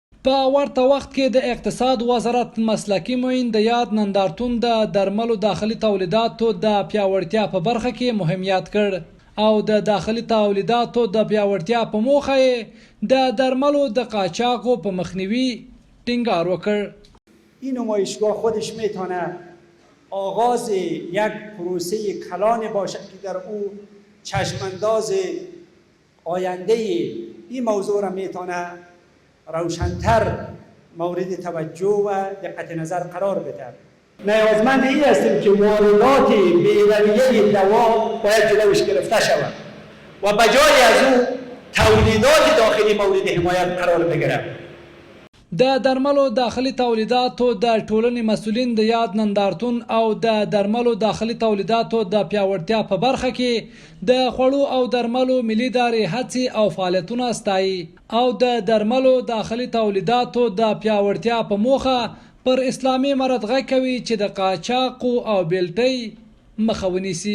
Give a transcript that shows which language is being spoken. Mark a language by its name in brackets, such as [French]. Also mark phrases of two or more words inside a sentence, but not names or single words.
[Pashto] په ورته وخت کې د اقتصاد وزارت مسلکي معین د یاد نندارتون د درملو داخلي تولیداتو د پیاوړتیا په برخه کې مهمیت کړ او د داخلي تولیداتو د پیاوړتیا په موخه یې د درملو د قاچاقو په مخنیوي ټینګار وکړ. [Persian] این نمایشگاه خودش میتونه آغاز یک پروسه کلان باشد که در او چشمانداز آینده این موضوع را میتونه روشن‌تر مورد توجه و دقت نظر قرار بده. نیازمند این هستیم که واردات بی‌رویه دوا باید جلوش گرفته شود و بجای از او تولیدات داخلی مورد حمایت قرار بگیرد. [Pashto] د درملو داخلي تولیداتو د ټولنې مسؤلین د یاد نندارتون او د درملو داخلي تولیداتو د پیاوړتیا په برخه کې د خوړو او درملو ملي ادارې هڅې او فعالیتونه ستایي او د درملو داخلي تولیداتو د پیاوړتیا په موخه پر اسلامي امارت غږ کوي چې د قاچاقو او بیلټۍ مخه ونیسي.